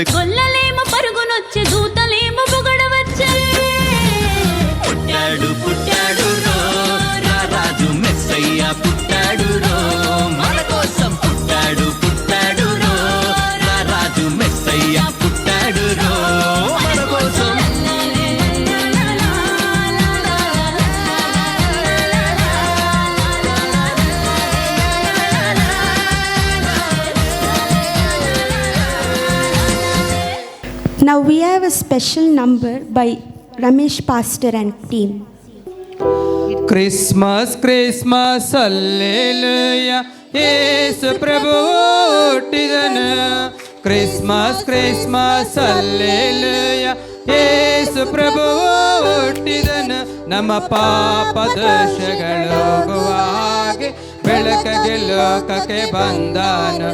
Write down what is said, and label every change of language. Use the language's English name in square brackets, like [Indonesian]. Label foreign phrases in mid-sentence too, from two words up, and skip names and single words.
[Telugu] గొల్లలేమో పరుగునొచ్చే దూతలేమో పొగడవచ్చే పుట్టాడు పుట్టాడు రో రా రాజు మెస్సయ్య పుట్టాడు రో మన కోసం పుట్టాడు పుట్టాడు రో రా రాజు మెస్సయ్య పుట్టాడు రో మన కోసం. [English] Now we have a special number by Ramesh Pastor and team. [Telugu] క్రిస్మస్ క్రిస్మస్ హల్లెలూయా యేసు ప్రభువు ಹುಟ್ಟಿದನು. [Kannada] ಕ್ರಿಸ್ಮಸ್ ಕ್ರಿಸ್ಮಸ್ ಹಲ್ಲೆಲೂಯಾ ಯೇಸು ಪ್ರಭುವು ನಮ್ಮ ಪಾಪ ದೋಷಗಳು ಹೋಗುವಾಗೆ ಬೆಳಕಿಗೆ ಲೋಕಕ್ಕೆ ಬಂದಾನು.